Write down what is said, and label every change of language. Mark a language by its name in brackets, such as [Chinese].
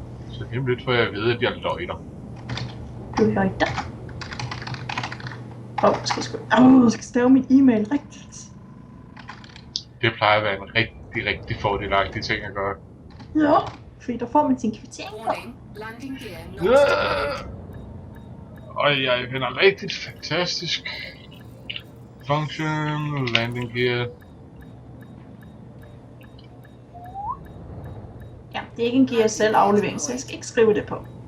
[Danish] Så det er lidt, for jeg ved, at jeg løjter. Du løjter. Jeg skal stave min e-mail rigtigt. Det plejer at være en rigtig fordelagtig ting at gøre. Ja, fordi der får man sin kvittering. [English] Warning, landing gear not supplied. [Danish] Og jeg finder rigtig fantastisk. [English] Function, landing gear. [Danish] Ja, det er ikke en GSL-aflevering, så jeg skal ikke skrive det på.